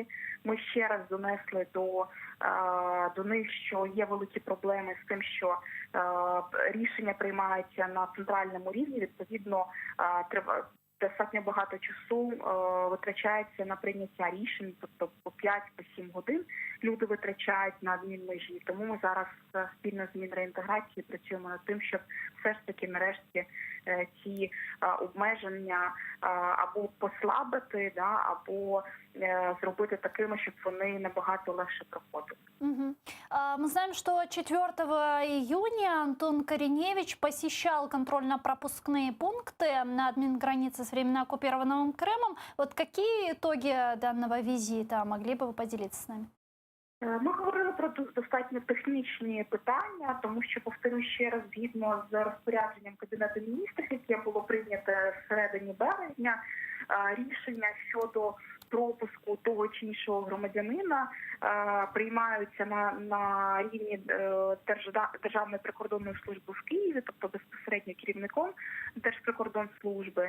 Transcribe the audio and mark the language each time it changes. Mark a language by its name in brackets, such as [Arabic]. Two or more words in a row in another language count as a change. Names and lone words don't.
[Ukrainian] Ми ще раз донесли до них, що є великі проблеми з тим, що рішення приймаються на центральному рівні, відповідно, треба достатньо багато часу витрачається на прийняття рішень, тобто по 5-7 годин люди витрачають на адмінмежі. Тому ми зараз спільно з Мінреінтеграції працюємо над тим, щоб все ж таки нарешті ці обмеження або послабити, або зробити такими, щоб вони набагато легше проходили. Угу. [Russian] Мы знаем, что 4 июня Антон Кореневич посещал контрольно-пропускные пункты на админгранице с временно оккупированным Крымом. Вот какие итоги данного визита? Могли бы вы поделиться с нами? [Ukrainian] Ми говорили про достатньо технічні питання, тому що, повторюю ще раз, згідно з розпорядженням Кабінету міністрів, яке було прийнято в середині березня, рішення щодо пропуску того чи іншого громадянина приймаються на рівні Державної прикордонної служби в Києві, тобто безпосередньо керівником Держприкордонслужби.